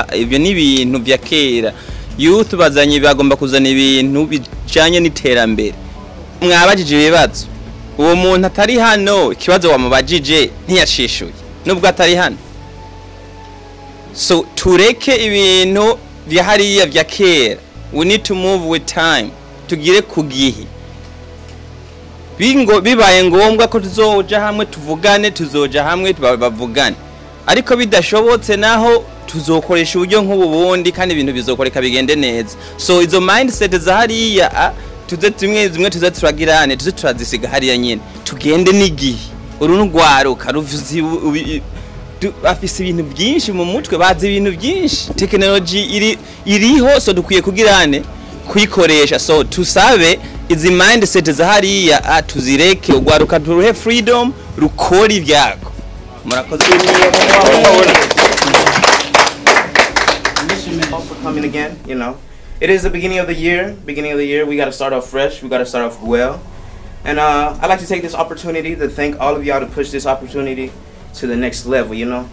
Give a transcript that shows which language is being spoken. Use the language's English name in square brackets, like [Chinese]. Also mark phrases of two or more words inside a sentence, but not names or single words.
[Rundi] Ibyo ni ibintu bya kera, youth bazanye bagomba kuzana ibintu bijanye n'iterambere. Mwabajije ibibazo, uwo muntu atari hano ikibazo wamubajije ntiyashishuye nubwo atari hano. So tureke ibintu vya hariya vya kera. [English] We need to move with time, [Rundi] tugire kugihi. Bibaye ngombwa ko tuzoja hamwe tuvugane, tuzoja hamwe bavugane, ariko bidashobotse naho tuzokoresha uburyo nk'ububundi kandi ibintu bizokoreka bigende neza. So izo mindset za hariya tuze zimwe tuze turagirane, tuze turazisiga hariya nyene, tugende n'igihe. Uru n'Urwaruka ruvuzi afise ibintu byinshi mu mutwe, bazi ibintu byinshi, technology iriho, so dukwiye kugirane kuyikoresha. So tusabe izi mindset za hariya tuzireke, Urwaruka turuhe freedom rukora ivyako. Murakoze. [English] For coming again, you know, it is the beginning of the year. We got to start off fresh. We got to start off well. And I'd like to take this opportunity to thank all of y'all to push this opportunity to the next level, you know.